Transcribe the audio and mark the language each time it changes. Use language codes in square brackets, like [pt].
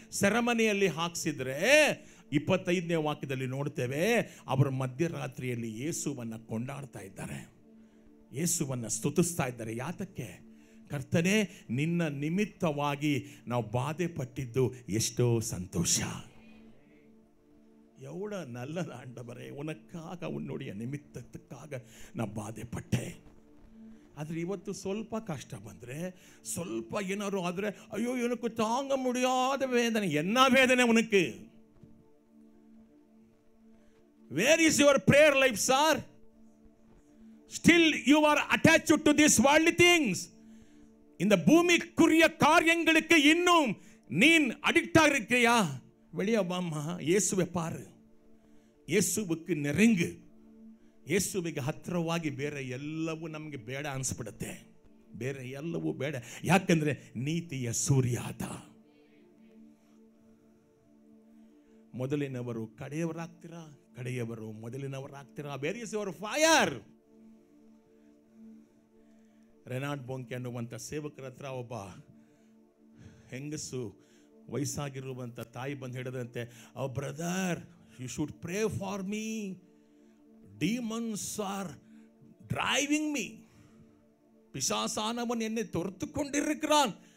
[kn] ಸೆರೆಮನೆಯಲ್ಲಿ ಹಾಕ್ಸಿದ್ರೆ 25ನೇ ವಾಕ್ಯದಲ್ಲಿ ನೋಡ್ತೇವೆ, ಅವರು ಮಧ್ಯರಾತ್ರಿಯಲ್ಲಿ ಯೇಸುವನ್ನು ಕೊಂಡಾಡ್ತಾ ಇದ್ದಾರೆ, ಯೇಸುವನ್ನು ಸ್ತುತಿಸ್ತಾ ಇದ್ದಾರೆ. ಯಾತಕ್ಕೆ? ಕರ್ತನೇ, ನಿನ್ನ ನಿಮಿತ್ತವಾಗಿ ನಾವು ಬಾಧೆ ಪಟ್ಟಿದ್ದು ಎಷ್ಟೋ ಸಂತೋಷ. [ta] எவ்வளோ நல்லது ஆண்டவரே, உனக்காக உன்னுடைய நிமித்தத்துக்காக நான் ಬಾಧೆಪಟ್ಟೆ. [kn] ಆದರೆ ಇವತ್ತು ಸ್ವಲ್ಪ ಕಷ್ಟ ಬಂದರೆ, ಸ್ವಲ್ಪ ಏನಾದ್ರು ಆದರೆ, ಅಯ್ಯೋ [ta] எனக்கு தாங்க முடியாத வேதனை. என்ன வேதனை உனக்கு? [en] Where is your prayer life, sir? Still you are attached to these worldly things. [ta] இந்த பூமிக்குரிய காரியங்களுக்கு இன்னும் நீ அடிக்ட் ஆகிருக்கிறியா? வெளியே வாம்மா, இயேசுவை பாரு, [kn] ಯೇಸುವಿಗೆ ನೆರೆಂಗು. ಯೇಸುವಿಗೆ ಹತ್ತಿರವಾಗಿ ಬೇರೆ ಎಲ್ಲವೂ ನಮಗೆ ಬೇಡ ಅನಿಸ್ಬಿಡುತ್ತೆ. ಬೇರೆ ಎಲ್ಲವೂ ಬೇಡ. ಯಾಕಂದ್ರೆ ನೀತಿಯ ಸೂರ್ಯ ಆತ. ಮೊದಲಿನವರು ಕಡೆಯವರಾಗ್ತೀರಾ, ಕಡೆಯವರು ಮೊದಲಿನವರಾಗ್ತೀರಾ. [en] Where is your fire? [kn] Renault ಬೊಂಕೆ ಅನ್ನುವಂಥ ಸೇವಕರ ಹತ್ರ ಒಬ್ಬ ಹೆಂಗಸು, ವಯಸ್ಸಾಗಿರುವಂಥ ತಾಯಿ ಬಂದು ಹೇಳಿದಂತೆ, ಓ brother, [en] you should pray for me. Demons are driving me. [ta] பிசாசானவன் என்னை துரத்து கொண்டிருக்கிறான்.